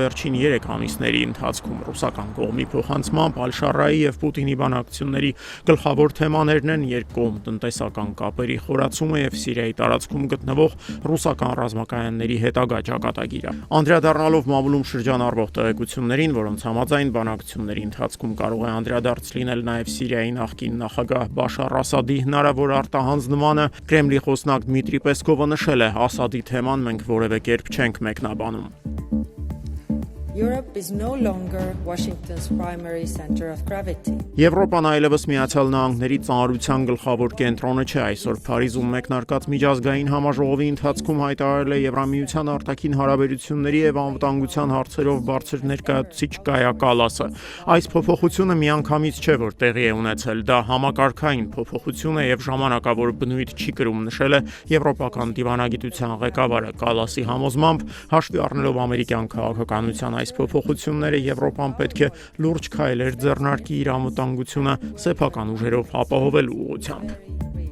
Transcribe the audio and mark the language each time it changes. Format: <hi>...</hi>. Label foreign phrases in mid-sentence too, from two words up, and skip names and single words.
<hy>վերջին 3 ամիսների ընթացքում։ Ռուսական կողմի փոխանցմամբ Ալ-Շարայի եւ Պուտինի բանակցությունների գլխավոր թեմաներն են երկկողմ տնտեսական կապերի խորացումը եւ Սիրիայի տարածքում գտնվող ռուսական ռազմակայանների հետագա ճակատագիրը։ Անդրադառնալով Մամուլում շրջանառվող տեղեկություններին, որոնց համաձայն բանակցությունների ընթացքում կարող է անդրադարձ լինել նաեւ Սիրիայի նախկին նախագահ Բաշար Ասադի հնարավոր արտահանձնմանը, Կրեմլի խոսնակ Դմիտրի Պեսկովը նշել է. Ասադի թեման մենք որևէ կերպ չենք մեկնաբանում։</hy> <en>Europe is no longer Washington's primary center of gravity.</en> <hy>Եվրոպան այլևս Միացյալ Նահանգների ծանրության գլխավոր կենտրոնը չէ, այսօր Փարիզում մեկնարկած միջազգային համաժողովի ընթացքում հայտարարել է Եվրամիության արտաքին հարաբերությունների եւ անվտանգության հարցերով բարձր ներկայացուցիչ Կայա Կալասը։ Այս փոփոխությունը միանգամից չէ, որ տեղի է ունեցել, դա համակարգային փոփոխություն է եւ ժամանակավոր բնույթ չի կրում, նշել է Եվրոպական դիվանագիտության ղեկավարը։ Կալասի համոզմամբ, հաշվի առնելով ամերիկյան քաղաքականության այս փոփոխությունները Եվրոպան պետք է լուրջ քայլեր ձեռնարկի իր անվտանգությունը սեփական ուժերով ապահովելու ուղղությամբ։</hy>